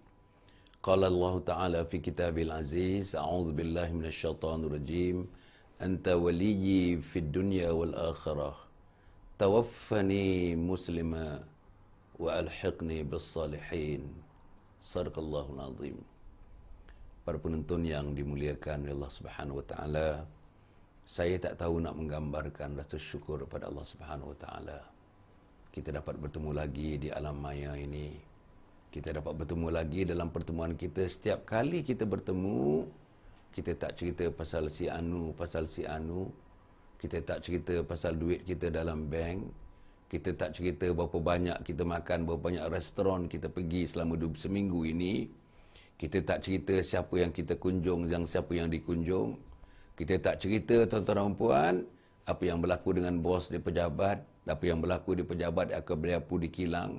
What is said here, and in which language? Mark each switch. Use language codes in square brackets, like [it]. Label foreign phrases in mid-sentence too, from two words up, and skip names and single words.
[ar] قال الله تعالى في كتابه العزيز أعوذ بالله من الشيطان الرجيم أنت وليي في الدنيا والآخرة توفني مسلما وألحقني بالصالحين. صدق الله العظيم. [ms] Para penonton yang dimuliakan oleh Allah [ar] سبحانه وتعالى, [ms] saya tak tahu nak menggambarkan rasa syukur kepada Allah [ar] سبحانه وتعالى. [ms] Kita dapat bertemu lagi di alam maya ini. Kita dapat bertemu lagi dalam pertemuan kita. Setiap kali kita bertemu, kita tak cerita pasal si anu, pasal si anu. Kita tak cerita pasal duit kita dalam bank. Kita tak cerita berapa banyak kita makan, berapa banyak restoran kita pergi selama seminggu ini. Kita tak cerita siapa yang kita kunjung, yang siapa yang dikunjung. Kita tak cerita, tuan-tuan dan puan, apa yang berlaku dengan bos di pejabat, apa yang berlaku di pejabat akan berlaku di kilang.